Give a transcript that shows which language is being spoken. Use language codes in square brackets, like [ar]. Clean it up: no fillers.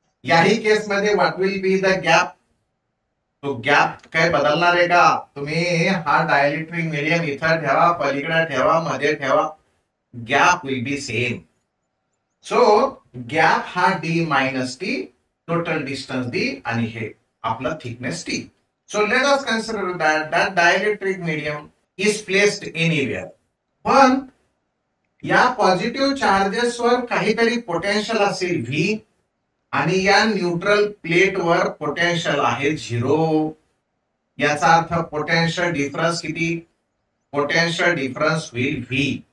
[mr] याही केसमध्ये [en] What will be the gap. [mr] तो गॅप काय बदलणार आहे का? तुम्ही हा डायइलेक्ट्रिक मीडियम इथं ठेवा, पलीकडे ठेवा, मध्ये ठेवा, [en] Gap will be same. [mr] So gap हा D minus T, total distance D, आणि हे आपलं thickness T. [en] So let us consider that dielectric medium is placed anywhere. [mr] पण या पॉझिटिव्ह चार्जेस वर काहीतरी पोटेन्शियल असेल V, आणि या न्यूट्रल प्लेट वर पोटेन्शियल आहे 0. याचा अर्थ पोटेन्शियल डिफरन्स किती? पोटेन्शियल डिफरन्स होईल V.